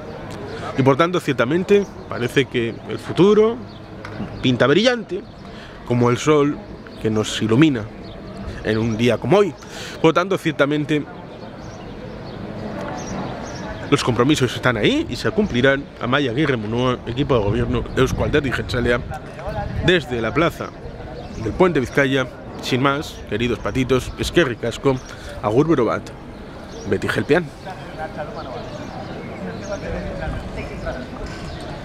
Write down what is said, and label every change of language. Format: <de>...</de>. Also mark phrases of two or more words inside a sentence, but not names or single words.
<es>Y por tanto, ciertamente, parece que el futuro pinta brillante, como el sol que nos ilumina en un día como hoy. Por tanto, ciertamente, los compromisos están ahí y se cumplirán. Amaia Aguirre Munua, equipo de gobierno Eusko Alderdi Jeltzalea, desde la plaza del Puente Vizcaya. Sin más, queridos patitos,</es> <eu>eskerrik asko, agur bero bat, beti gelpean.</eu>